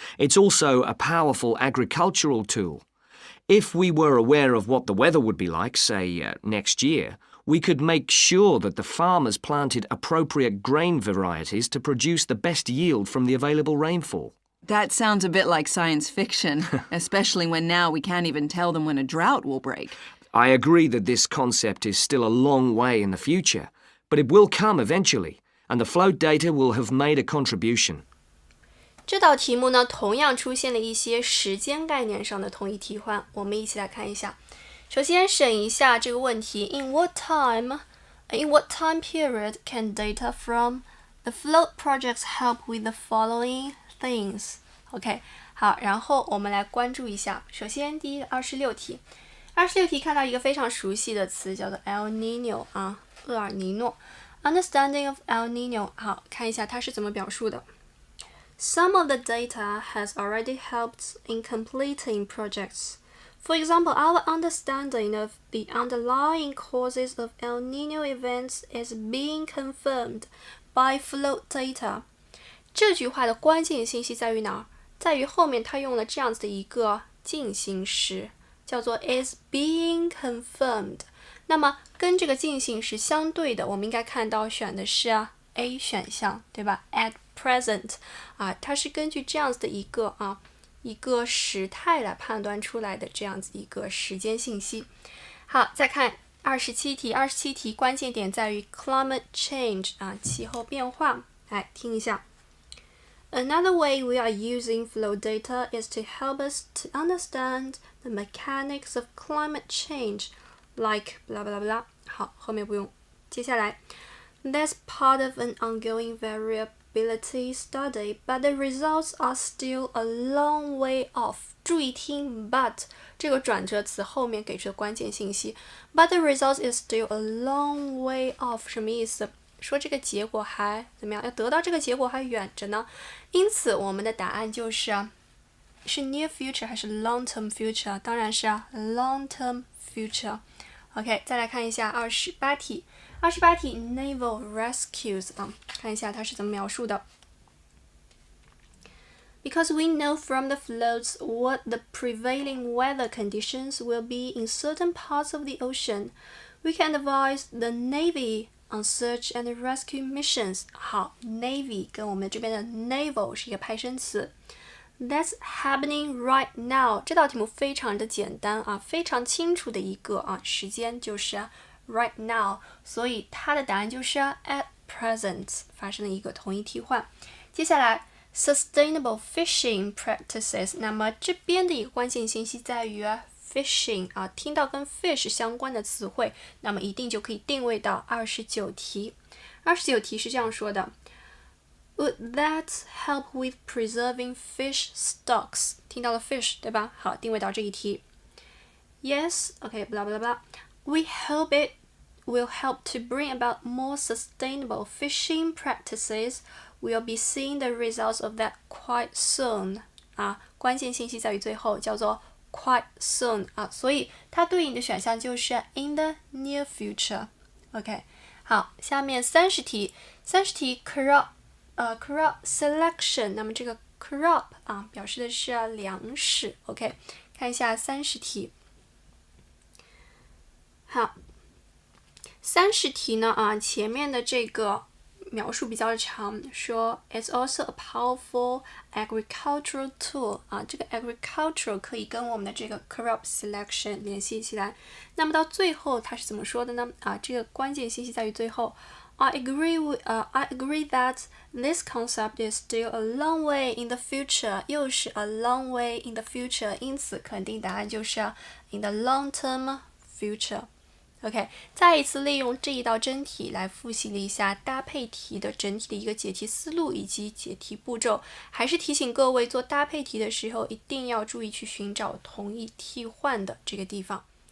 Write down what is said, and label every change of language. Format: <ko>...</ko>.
<en>It's also a powerful agricultural tool. If we were aware of what the weather would be like, say, next year, we could make sure that the farmers planted appropriate grain varieties to produce the best yield from the available rainfall. That sounds a bit like science fiction, especially when now we can't even tell them when a drought will break. I agree that this concept is still a long way in the future, but it will come eventually, and the float data will have made a contribution.</en> <zh>这道题目呢，同样出现了一些时间概念上的同义替换，我们一起来看一下。首先审一下这个问题</zh> <en>In what time period can data from the float projects help with the following things?</en> <zh>OK, 好，然后我们来关注一下。首先第一个26题，26题看到一个非常熟悉的词叫做 El Niño 啊，厄尔尼诺。</zh> <en>Understanding of El Niño，</en> <zh>好，看一下它是怎么表述的。</zh> <en>Some of the data has already helped in completing projects. For example, our understanding of the underlying causes of El Niño events is being confirmed by float data.</en> <zh>这句话的关键信息在于哪儿？在于后面它用了这样子的一个进行时，叫做</zh> <en>is being confirmed。</en> <zh>那么跟这个进行时相对的，我们应该看到选的是A 选项，对吧 ？</zh> <en>At present，</en> <zh>它是根据这样子的一个时态来判断出来的这样子一个时间信息。好，再看27题，27题关键点在于</zh> <en>climate change</en> <zh>气候变化。来听一下。</zh> <en>Another way we are using flow data is to help us to understand the mechanics of climate change, like blah blah blah.</en> <zh>好，后面不用。接下来</zh> <en>That's part of an ongoing variability study, but the results are still a long way off.</en> <zh>注意听 but 这个转折词后面给出的关键信息</zh> <en>But the results is still a long way off</en> <zh>什么意思？说这个结果还怎么样？要得到这个结果还远着呢。因此我们的答案就是</zh> <en>near future</en> <zh>还是</zh> <en>long term future？</en> <zh>当然是</zh> <en>long term future。</en> <zh>OK， 再来看一下28题。 28题</zh> <en>naval rescues</en> <zh>看一下它是怎么描述的。</zh> <en>Because we know from the floats what the prevailing weather conditions will be in certain parts of the ocean, we can advise the Navy on search and rescue missions.</en> <zh>好 Navy 跟我们这边的 naval 是一个派生词。</zh> <en>That's happening right now.</en> <zh>这道题目非常的简单非常清楚的一个时间就是</zh> <en>right now，</en> <zh>所以它的答案就是</zh> <en>at present</en> <zh>发生了一个同义替换。接下来</zh> <en>sustainable fishing practices，</en> <zh>那么这边的一个关键信息在于fishing 听到跟 fish 相关的词汇，那么一定就可以定位到29题。 29题是这样说的</zh> <en>Would that help with preserving fish stocks？</en> <zh>听到了 fish 对吧？好，定位到这一题。</zh> <en>Yes, okay, blah blah blah. We hope it will help to bring about more sustainable fishing practices. We'll be seeing the results of that quite soon.</en> <zh>关键信息在于最后，叫做</zh> <en>quite soon</en> <zh>所以它对应的选项就是</zh> <en>in the near future。</en> <zh>OK， 好，下面30题</zh> <en>crop selection，</en> <zh>那么这个 crop 表示的是粮食。 OK， 看一下30题。好，30题呢前面的这个描述比较长，说</zh> <en>it's also a powerful agricultural tool</en> <zh>这个 agricultural 可以跟我们的这个</zh> <en>crop selection</en> <zh>联系起来。那么到最后它是怎么说的呢？这个关键信息在于最后</zh> <en>I agree that this concept is still a long way in the future.</en> <zh>又是</zh> <en>a long way in the future，</en> <zh>因此肯定答案就是</zh> <en>in the long-term future。</en> <zh>OK， 再一次利用这一道真题来复习了一下搭配题的整体的一个解题思路以及解题步骤。还是提醒各位做搭配题的时候，一定要注意去寻找同义替换的这个地方。</zh>